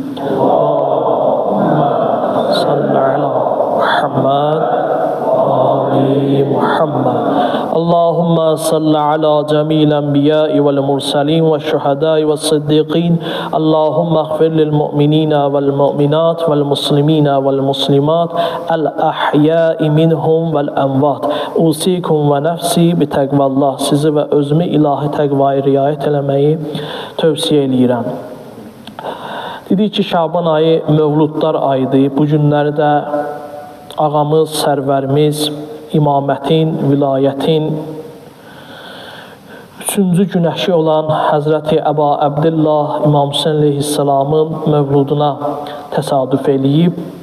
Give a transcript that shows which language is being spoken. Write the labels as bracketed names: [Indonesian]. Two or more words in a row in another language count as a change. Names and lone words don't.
[Arabic] صل على محمد وآل محمد اللهم صل على جميع الأنبياء والمرسلين والشهداء والصديقين اللهم اغفر للمؤمنين والمؤمنات والمسلمين والمسلمات الأحياء منهم والأموات أوصيكم ونفسي بتقوى الله [Azerbaijani] sizi və özümü ilahi təqvaya riayət eləməyi tövsiyə eləyirəm. Dedik ki, Şaban ayı mövludlar ayıdır. Bu günləri də ağamız, sərvərimiz, imamətin, vilayətin 3-cü günəşi olan Həzrəti Əba Əbdillah İmam Hüseyn əleyhissalamın mövluduna təsadüf eləyib.